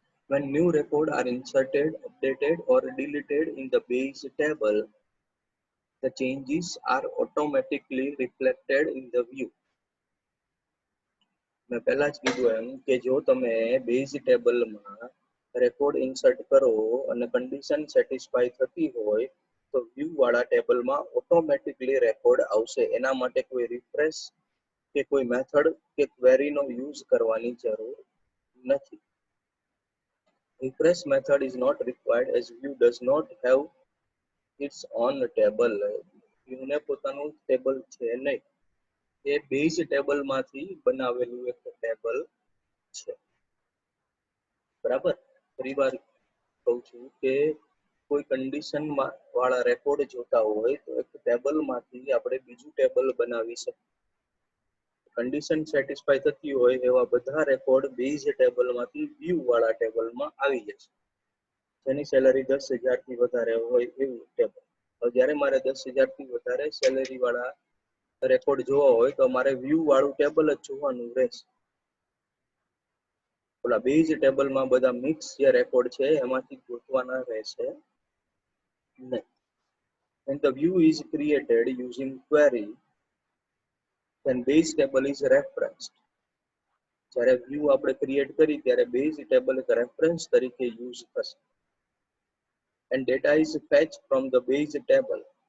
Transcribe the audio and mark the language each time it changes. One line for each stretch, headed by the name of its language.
English: When new records are inserted, updated, or deleted in the base table, the changes are automatically reflected in the view.
Gujarati: મેં પહેલા જ કીધું એમ કે જો તમે બેઝ ટેબલમાં રેકોર્ડ ઇન્સર્ટ કરો અને કન્ડિશન સેટિસ્ફાઈ થતી હોય તો વ્યૂ વાળા ટેબલમાં ઓટોમેટિકલી રેકોર્ડ આવશે. એના માટે કોઈ રિફ્રેશ કે કોઈ મેથડ કે ક્વેરીનો યુઝ કરવાની જરૂર નથી.
English: Refresh method is not required as view does not have its own table.
Gujarati: View ને પોતાનું ટેબલ છે નહીં. એ બેઝ ટેબલમાંથી બનાવેલું એક ટેબલ છે. બરાબર, ફરી વાર કહું છું કે કોઈ કન્ડિશન વાળા રેકોર્ડ જોતા હોય તો એક ટેબલમાંથી આપણે બીજું ટેબલ બનાવી શકીએ. કન્ડિશન સેટિસ્ફાઈ થતી હોય એવા બધા રેકોર્ડ બેઝ ટેબલમાંથી વ્યૂ વાળા ટેબલમાં આવી જશે. જેની સેલરી 10,000 થી વધારે હોય એવું ટેબલ. જ્યારે મારે 10,000 થી વધારે સેલરી વાળા રેકોર્ડ જોવા હોય તો મારે વ્યૂ વાળું ટેબલ જ જોવાનું રહેશે. ઓલા બેઝ ટેબલમાં બધા મિક્સ જે રેકોર્ડ છે એમાંથી ગોતવાના રહેશે નહીં.
English: And the view is created using query, then base table is referenced.
Gujarati: જ્યારે વ્યૂ આપણે ક્રિએટ કરી ત્યારે બેઝ ટેબલ એક રેફરન્સ તરીકે યુઝ થશે.
English: And data is fetched from the base table.